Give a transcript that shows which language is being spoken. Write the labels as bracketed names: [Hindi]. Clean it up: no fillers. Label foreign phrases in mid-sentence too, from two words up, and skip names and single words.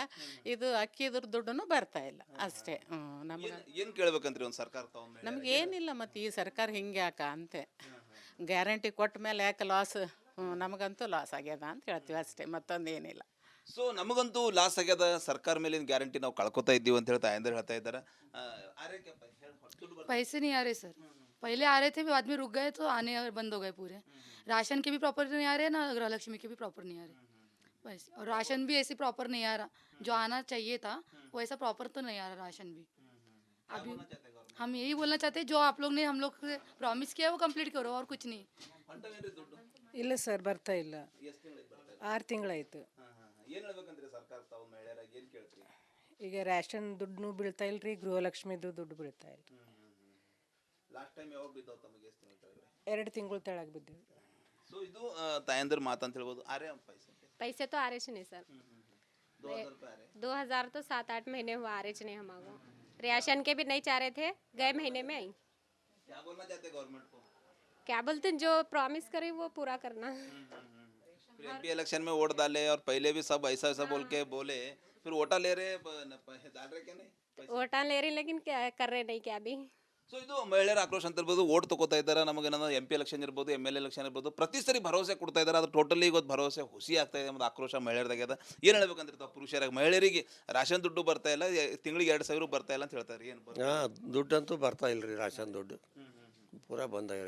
[Kannada] ಇದು ಅಕ್ಕಿದ್ರ ದುಡ್ಡು ಬರ್ತಾ ಇಲ್ಲ ಅಷ್ಟೇ. ನಮ್ಗೆ ಏನು ಕೇಳ್ಬೇಕಂತ್ರಿ ಒಂದು ಸರ್ಕಾರ ನಮ್ಗೆ ಏನಿಲ್ಲ, ಮತ್ತು ಈ ಸರ್ಕಾರ ಹಿಂಗೆ ಯಾಕ ಅಂತೆ. ಗ್ಯಾರಂಟಿ ಕೊಟ್ಟ ಮೇಲೆ ಯಾಕೆ ಲಾಸ್? ನಮಗಂತೂ ಲಾಸ್ ಆಗ್ಯದ ಅಂತ ಹೇಳ್ತೀವಿ ಅಷ್ಟೇ, ಮತ್ತೊಂದು ಏನಿಲ್ಲ. ಸೊ ನಮಗಂತೂ ಲಾಸ್ ಆಗ್ಯದ, ಸರ್ಕಾರ ಮೇಲಿನ ಗ್ಯಾರಂಟಿ ನಾವು ಕಳ್ಕೊತಾ ಇದ್ದೀವಿ ಅಂತ ಹೇಳ್ತಾ ತಾಯಂದ್ರೆ ಹೇಳ್ತಾ ಇದ್ದಾರೆ. [Hindi] पैसे नहीं आ रहे सर, पहले आ रहे थे, बाद में रुक गए तो आने बंद हो गए पूरे. राशन के भी प्रॉपर नहीं आ रहे, ना गृहलक्ष्मी के भी प्रॉपर नहीं आ रहे पैसे, और राशन भी ऐसे प्रॉपर नहीं आ रहा. जो आना चाहिए था वो ऐसा प्रॉपर तो नहीं आ रहा राशन भी. अभी हम यही बोलना चाहते हैं, जो आप लोग ने हम लोग से प्रॉमिस किया वो कंप्लीट करो, और कुछ नहीं. [Kannada] ಇಲ್ಲ ಸರ್, ಬರ್ತಾ ಇಲ್ಲ. 6 ತಿಂಗಳಾಯ್ತು. ಈಗ ರೇಷನ್ ದುಡ್ಡು ಬೀಳ್ತಾ ಇಲ್ರಿ, ಗೃಹಲಕ್ಷ್ಮಿದು ದುಡ್ಡು ಬೀಳ್ತಾ ಇಲ್ಲ. 2 ತಿಂಗಳು ತೆಳಗೆ ಬಿದ್ದೀವಿ. ಸೊ ಇದು ತಾಯಂದ್ರ ಮಾತು ಅಂತ ಹೇಳ್ಬೋದು. [Hindi] पैसे तो आ रहे नहीं सर, 2,000 तो 7-8 महीने हुआ आ रहे नहीं हमारे. राशन के भी नहीं चाह रहे थे, गए महीने में आई. क्या बोलना चाहते गवर्नमेंट को? क्या बोलते हैं, जो प्रॉमिस करे वो पूरा करना. फिर [English] MP election [Hindi] में वोट डाले और पहले भी सब ऐसा ऐसा बोल के बोले, फिर वोटा ले रहे डाल रहे क्या नहीं? वोटा ले रही लेकिन क्या कर रहे नहीं क्या भी. [Kannada] ಸೊ ಇದು ಮಹಿಳೆಯರ ಆಕ್ರೋಶ ಅಂತ ಇರ್ಬೋದು. ಓಟ್ ತಗೋತಾ ಇದ್ದಾರೆ, ನಮಗೇನಾದ್ರು [English] MP election [Kannada] ಇರ್ಬೋದು, [English] MLA election [Kannada] ಇರ್ಬೋದು, ಪ್ರತಿ ಸರಿ ಭರವಸೆ ಕೊಡ್ತಾ ಇದ್ದಾರೆ. ಅದು ಟೋಟಲಿ ಇವತ್ತು ಭರವಸೆ ಹುಸಿ ಆಗ್ತಾ ಇದೆ. ಮತ್ತು ಆಕ್ರೋಶ ಮಹಿಳೆಯರ್ದಾಗ್ಯದ. ಏನು ಹೇಳ್ಬೇಕಂತಿರ್ತಾವೆ ಪುರುಷರಾಗಿ? ಮಹಿಳೆಯರಿಗೆ ರಾಷನ್ ದುಡ್ಡು ಬರ್ತಾ ಇಲ್ಲ, ತಿಂಗಳಿಗೆ 2,000 ಬರ್ತಾ ಇಲ್ಲ ಅಂತ ಹೇಳ್ತಾರೆ. ಏನು ದುಡ್ಡಂತೂ ಬರ್ತಾ ಇಲ್ಲ ರೀ, ರಾಷನ್ ದುಡ್ಡು ಪೂರಾ ಬಂದಾಗ್ಯದ.